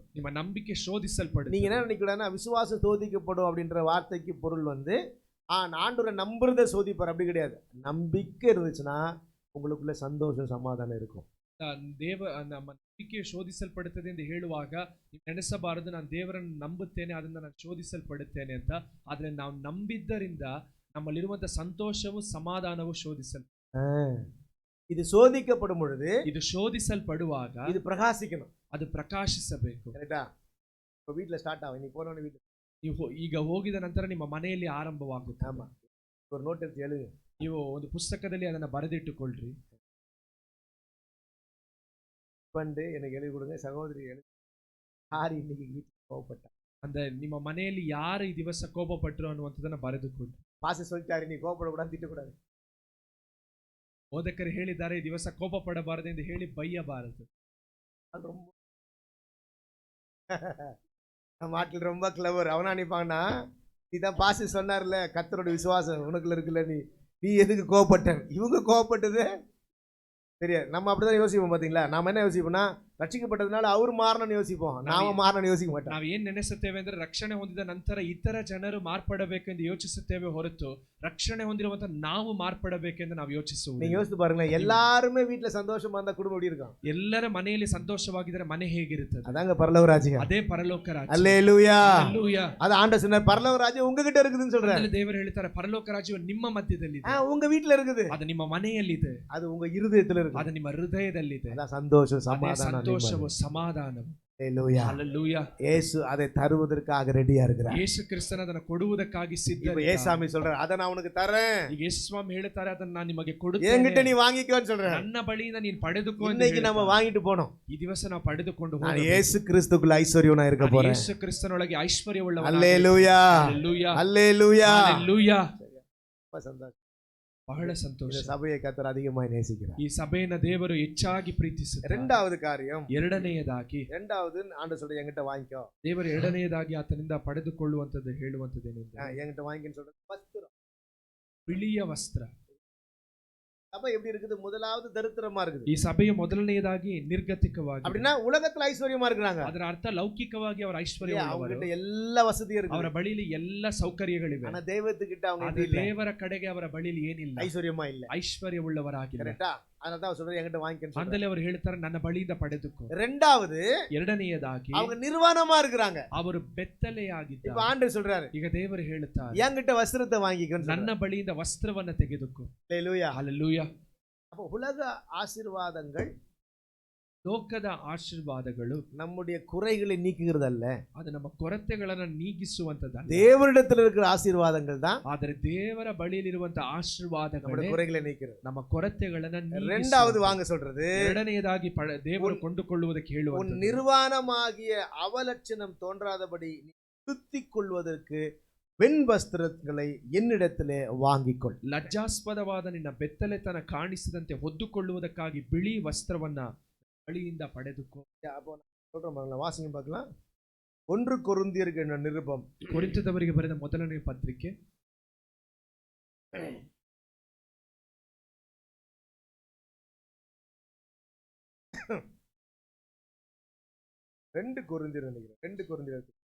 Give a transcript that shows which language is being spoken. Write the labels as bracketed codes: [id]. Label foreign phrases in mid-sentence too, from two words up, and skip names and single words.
[kn] ನಿಮ್ಮ ನಂಬಿಕೆ ಶೋಧಿಸಲ್ಪಡುತ್ತದೆ. [ta] நீங்க என்ன நினைக்கூடாதுன்னா விசுவாசம் சோதிக்கப்படும் அப்படின்ற வார்த்தைக்கு பொருள் வந்து ஆண்டவரை நம்புறத சோதிப்பார், அப்படி கிடையாது. நம்பிக்கை இருந்துச்சுன்னா உங்களுக்குள்ள சந்தோஷம் சமாதானம் இருக்கும். [kn] ನಮ್ಮ ನಂಬಿಕೆ ಶೋಧಿಸಲ್ಪಡುತ್ತದೆ ಎಂದು ಹೇಳುವಾಗ ನೀವು ನೆನೆಸಬಾರದು ನಾನು ದೇವರನ್ನು ನಂಬುತ್ತೇನೆ ಅದರಿಂದ ನಾನು ಶೋಧಿಸಲ್ಪಡುತ್ತೇನೆ ಅಂತ. ಆದ್ರೆ ನಾವು ನಂಬಿದ್ದರಿಂದ ನಮ್ಮಲ್ಲಿರುವಂತಹ ಸಂತೋಷವು ಸಮಾಧಾನವು [ta] இது சோதிக்கப்படும் பொழுது, [kn] ಇದು ಶೋಧಿಸಲ್ಪಡುವಾಗ [ta] இது பிரகாசிக்கணும், [kn] ಅದು ಪ್ರಕಾಶಿಸಬೇಕು. [ta] கரெக்டா? இப்போ வீட்டில் ஸ்டார்ட் ஆகும். நீ போனோன்னு வீட்டில் [kn] ನೀವು ಈಗ ಹೋಗಿದ ನಂತರ ನಿಮ್ಮ ಮನೆಯಲ್ಲಿ ಆರಂಭವಾಗುತ್ತೆ. [ta] ஆமா, ஒரு நோட் எடுத்து எழுதுங்க. [kn] ನೀವು ಒಂದು ಪುಸ್ತಕದಲ್ಲಿ ಅದನ್ನ ಬರೆದಿಟ್ಟುಕೊಳ್ಳ್ರಿ. [ta] பண்டு எனக்கு எழுதி கொடுங்க. சகோதரி எழுதி யார் இன்னைக்கு வீட்டில் கோவப்பட்டா, [kn] அந்த ನಿಮ್ಮ ಮನೆಯಲ್ಲಿ ಯಾರು ಈ ದಿವಸ ಕೋಪಪಟ್ಟರು ಅನ್ನುವಂಥದ್ದನ್ನ ಬರೆದುಕೊಳ್ಳಿ. [ta] பாச சொல்லிட்டாரு நீ கோவப்படக்கூடாது, திட்டக்கூடாது. [kn] ಬೋಧಕರು ಹೇಳಿದ್ದಾರೆ ಈ ದಿವಸ ಕೋಪ ಪಡಬಾರದು ಎಂದು ಹೇಳಿ ಬೈಯಬಾರದು. [ta] அது ரொம்ப நம்ம நாட்டில் ரொம்ப கிளவர். அவனா நினைப்பாங்கன்னா, நீதான் பாசி சொன்னார்ல கர்த்தரோட விசுவாசம் உனக்குள்ள இருக்குல்ல, நீ எதுக்கு கோவப்பட்ட? இவங்க கோவப்பட்டது தெரியாது. நம்ம அப்படிதான் யோசிப்போம். பாத்தீங்களா? நாம என்ன யோசிப்போம்னா, ரட்சிக்கப்பட்டதுனால அவர் மாறணும்னு யோசிப்போம், நாம மாறணும்னு யோசிக்க மாட்டோம். [kn] ನಾವು ಏನ್ ನೆನೆಸುತ್ತೇವೆ ಅಂದ್ರೆ ರಕ್ಷಣೆ ಹೊಂದಿದ ನಂತರ ಇತರ ಜನರು ಮಾರ್ಪಡಬೇಕೆಂದು ಯೋಚಿಸುತ್ತೇವೆ ಹೊರತು ರಕ್ಷಣೆ ಹೊಂದಿರುವಂತ ನಾವು ಮಾರ್ಪಡಬೇಕೆಂದು ನಾವು ಯೋಚಿಸುವುದಿಲ್ಲ. [ta] நீங்க யோசித்து பாருங்களேன், எல்லாருமே வீட்டுல சந்தோஷமா இருந்தா குடும்பம் எப்படி இருக்கும்? [kn] ಎಲ್ಲರ ಮನೆಯಲ್ಲಿ ಸಂತೋಷವಾಗಿದ್ದರೆ ಮನೆ ಹೇಗಿರುತ್ತದೆ? [ta] அதாங்க பரலோக ராஜ்யம். [kn] ಅದೇ ಪರಲೋಕ ರಾಜ್ಯ. [ta] அல்லேலூயா. [kn] அல்லேலೂಯಾ. [ta] அது ஆண்டவர் சொன்னார், பரலோக ராஜ்யம் உங்ககிட்ட இருக்குதுன்னு சொல்றாரு. [kn] ದೇವರು ಹೇಳ್ತಾರೆ ಪರಲೋಕ ರಾಜ್ಯವು ನಿಮ್ಮ ಮಧ್ಯದಲ್ಲಿ ಇದೆ. [ta] உங்க வீட்டுல இருக்குது. [kn] ಅದು ನಿಮ್ಮ ಮನೆಯಲ್ಲಿದೆ. [ta] அது உங்க இருதயத்துல இருக்கு. [kn] ಅದು ನಿಮ್ಮ ಹೃದಯದಲ್ಲಿದೆ. [ta] அதான் சந்தோஷம், சமாதானம், [kn] ಸಂತೋಷವು ಸಮಾಧಾನವು. [ta] அல்லேலூயா. அல்லேலூயா. இயேசு அதை தருவதற்காக ரெடியா இருக்கிறார். [kn] ಯೇಸು ಕ್ರಿಸ್ತನ ಅದನ್ನು ಕೊಡುವುದಕ್ಕಾಗಿ ಸಿದ್ಧ. [ta] இப்ப ஏசாமி சொல்றார், அதை நான் உனக்கு தரேன். [kn] ಈಗ ಯೇಸು ಸ್ವಾಮಿ ಹೇಳ್ತಾರೆ ಅದನ್ನ ನಾನು ನಿಮಗೆ ಕೊಡುತ್ತೇನೆ, [ta] என்கிட்ட நீ வாங்கிக்கோன்னு சொல்றேன். [kn] ನನ್ನ ಬಳಿಯಿಂದ ನೀನು ಪಡೆದುಕೋ. [ta] இன்னைக்கு நம்ம வாங்கிட்டு போனோம். [kn] ಈ ದಿವಸ ನಾವು ಪಡೆದುಕೊಂಡು [ta] நான் இயேசு கிறிஸ்துக்குள்ள ஐஸ்வர்யவனா இருக்க போறேன். [kn] ಯೇಸು ಕ್ರಿಸ್ತನೊಳಗೆ ಐಶ್ವರ್ಯವುಳ್ಳವನಾಗಿ. [ta] அல்லேலூயா. அல்லேலூயா. அல்லேலூயா. அல்லேலூயா. ரொம்ப சந்தோஷம். [kn] ಬಹಳ ಸಂತೋಷ. [ta] இந்த சபையை கர்த்தர் அதிகமாய் நேசிக்கிறார். [kn] ಈ ಸಭೆಯನ್ನು ದೇವರು ಹೆಚ್ಚಾಗಿ ಪ್ರೀತಿಸುತ್ತಾರೆ. [ta] இரண்டாவது காரியம், [kn] ಎರಡನೆಯದಾಗಿ [ta] இரண்டாவது ஆண்டவர் சொல்ற என்கிட்ட வாங்கிக்கோ. [kn] ದೇವರು ಎರಡನೆಯದಾಗಿ ಆತನಿಂದ ಪಡೆದುಕೊಳ್ಳುವಂತದ್ದು ಹೇಳುವಂತದ್ದೇನೆಂದರೆ [ta] என்கிட்ட வாங்கின்னு சொல்றது வஸ்திரம், [kn] ಬಿಳಿಯ ವಸ್ತ್ರ. [ta] சபை எப்படி இருக்குது? முதலாவது தரித்திரமா இருக்குது. [kn] ಈ ಸಭೆಯು ಮೊದಲನೆಯದಾಗಿ ನಿರ್ಗತಿಕವಾಗಿ, [ta] அப்படின்னா உலகத்துல ஐஸ்வர்யமா இருக்கிறாங்க. [kn] ಅದರ ಅರ್ಥ ಲೌಕಿಕವಾಗಿ ಅವರ ಐಶ್ವರ್ಯ, [ta] அவங்க கிட்ட எல்லா வசதியும் இருக்கு, [kn] ಅವರ ಬಳಿಯಲ್ಲಿ ಎಲ್ಲ ಸೌಕರ್ಯಗಳಿವೆ. [ta] ஆனா தெய்வத்துக்கிட்ட அவங்க [kn] ಆದರೆ ದೇವರ ಕಡೆಗೆ ಅವರ ಬಳಿಯಲ್ಲಿ ಏನಿಲ್ಲ, [ta] ஐஸ்வர்யமா இல்ல, [kn] ಐಶ್ವರ್ಯವುಳ್ಳವರಾಗಿಲ್ಲ. [ta] கரெக்ட்டா? அதனால சொல்றது என்கிட்ட வாங்கிக்கன்னு. [kn] ಅಂದರೆ ಅವರು ಹೇಳ್ತಾರೆ ನನ್ನ ಬಳಿಯಿಂದ ಪಡೆದುಕೋ. [ta] இரண்டாவது, [kn] ಎರಡನೆಯದಾಗಿ [ta] அவங்க நிர்வாணமா இருக்கிறாங்க. [kn] ಅವರು ಬೆತ್ತಲೆಯಾಗಿದ್ದಾರೆ. [ta] இப்ப ஆண்டவர் சொல்றாரு, [kn] ಈಗ ದೇವರು ಹೇಳ್ತಾರೆ [ta] என்கிட்ட வஸ்திரத்தை வாங்கிக்கன்னு. [kn] ನನ್ನ ಬಳಿಯಿಂದ ವಸ್ತ್ರವನ್ನ ತೆಗೆದುಕೋ. [ta] அல்லேலூயா. [kn] அல்லேலೂಯಾ. [ta] அப்ப உலக ஆசீர்வாதங்கள், [kn] ಲೋಕದ ಆಶೀರ್ವಾದಗಳು [ta] நம்முடைய குறைகளை நீக்குகிறதல்ல, [kn] ಅದು ನಮ್ಮ ಕೊರತೆಗಳನ್ನು ನೀಗಿಸುವಂತದ್ದಲ್ಲ. [ta] தேவனிடத்தில் இருக்கிற ஆசீர்வாதங்கள் தான் [kn] ಆದರೆ ದೇವರ ಬಳಿಯಲ್ಲಿರುವಂತ ಆಶೀರ್ವಾದಗಳು [ta] நம்முடைய குறைகளை நீக்கிறது. [kn] ನಮ್ಮ ಕೊರತೆಗಳನ್ನು [ta] இரண்டாவது வாங்க சொல்றது, [kn] ಎರಡನೆಯದಾಗಿ ದೇವರು ಕೊಂಡುಕೊಳ್ಳುವುದಕ್ಕೆ [ta] உன் [kn] ಹೇಳುವಂತ [ta] நிர்வாணமாகிய அவலட்சணம் தோன்றாதபடி திருத்திக் கொள்வதற்கு வெண் வஸ்திரங்களை என்னிடத்திலே வாங்கிக்கொள். [kn] ಲಜ್ಜಾಸ್ಪದವಾದ ನಿನ್ನ ಬೆತ್ತಲೆತನ ಕಾಣಿಸದಂತೆ ಹೊದ್ದುಕೊಳ್ಳುವುದಕ್ಕಾಗಿ ಬಿಳಿ ವಸ್ತ್ರವನ್ನ ಬಳಿಯಿಂದ ಪಡೆದುಕೋ. [ta] அப்போ சொல்றேன் பாருங்களேன், வாசிங்க பார்க்கலாம். 1 கொரிந்தியருக்கு என்ற நிருபம், [kn] ಕೊರಿಂಥದವರಿಗೆ ಬರೆದ ಮೊದಲನೇ ಪತ್ರಿಕೆ [ta] 2 கொரிந்தியர் நினைக்கிறேன், 2 கொரிந்தியர்